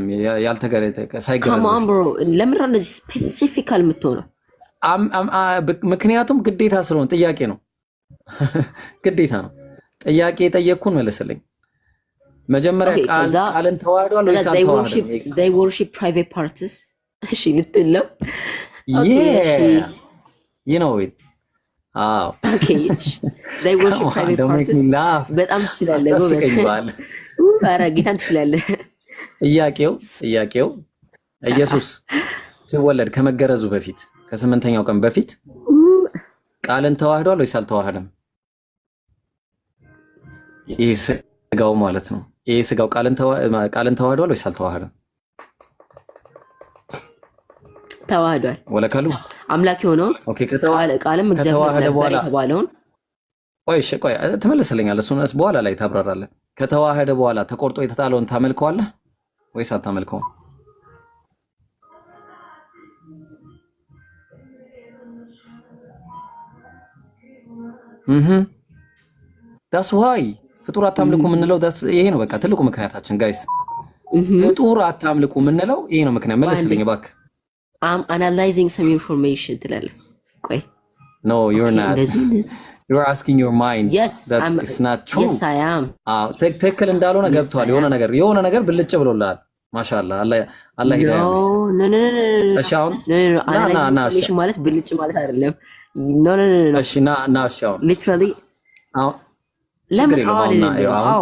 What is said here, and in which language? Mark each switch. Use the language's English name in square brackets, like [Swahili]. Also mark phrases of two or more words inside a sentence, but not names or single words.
[Amharic] ያልተገረዘ ሳይገረዝ ለምን እንደዚህ ስፔሲፊካል የምትሆነው? ምክንያቱም ግዴታ ስለሆነ ጥያቄ ነው። ግዴታ ነው። ጥያቄ የጠየቅኩን መልስልኝ። መጀመሪያ ቃልን ተዋህዷል ወይስ አልተዋህደም? [English] they worship private parts [Amharic] እሺ ልትለው [English] you know it okay they worship private parts [Amharic] በጣም ትችላለህ ጎበዝ ኧረ ጌታን ትችላለህ። ጥያቄው ኢየሱስ ሲወለድ ከመገረዙ በፊት ከ8ኛው ቀን በፊት ቃልን ተዋህዷል ወይስ አልተዋህደም? ይሄ ስጋው ማለት ነው። ይሄ ስጋው ቃልን ተዋህዷል ወይስ አልተዋህደም? ተዋህዷል። ወለከሉ አምላክ የሆነውን ኦኬ ቃልም እግዚአብሔር ነበር የተባለውን ቆይ ትመልስልኛለህ። እሱን በኋላ ላይ ታብራራለህ። ከተዋህደ በኋላ ተቆርጦ የተጣለውን ታመልከዋለህ ወይስ አታመልከውም? [English] that's why [Amharic] ፍጡር አታምልኩ የምንለው ይሄ ነው። በቃ ትልቁ ምክንያታችን ጋይስ ፍጡር አታምልኩ የምንለው ይሄ ነው ምክንያት። መልስልኝ እባክህ። [English] I'm analyzing some information [Amharic] ትላለህ። ቆይ [English] no you're not you're asking your mind yes it's not true yes I am [Amharic] ትክክል እንዳልሆነ ገብቷል። የሆነ ነገር ብልጭ ብሎልሃል። [Arabic] ما شاء الله الله هداية [Amharic] ነው። እሺ አሁን analyzing ማለት ብልጭ ማለት አይደለም። no እሺ ና እሺ አሁን [English] literally [Amharic] አሁን ለምን አዎ